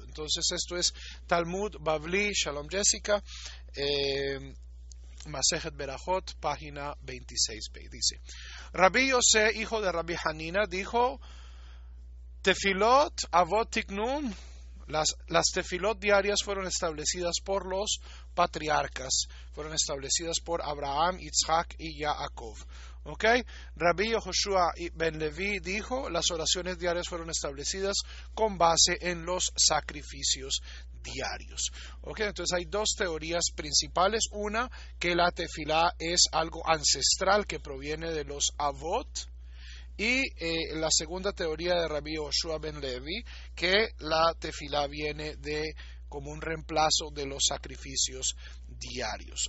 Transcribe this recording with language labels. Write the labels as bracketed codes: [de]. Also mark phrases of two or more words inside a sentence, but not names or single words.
[es] Entonces esto es Talmud Bavli, Shalom Jessica, Masejet Berajot, página 26b. Dice: Rabbi Yosef, hijo de Rabbi Hanina, dijo: [he] תפילות אבות תקנום. [es] Las tefilot diarias fueron establecidas por los patriarcas, fueron establecidas por Abraham, Isaac y Jacob. ¿Okay? Rabbi Yehoshua ben Levi dijo: las oraciones diarias fueron establecidas con base en los sacrificios diarios. ¿Okay? Entonces hay dos teorías principales: una, que la tefilá es algo ancestral que proviene de los avot, y la segunda teoría de Rabbi Yehoshua ben Levi, que la tefilá viene de como un reemplazo de los sacrificios diarios.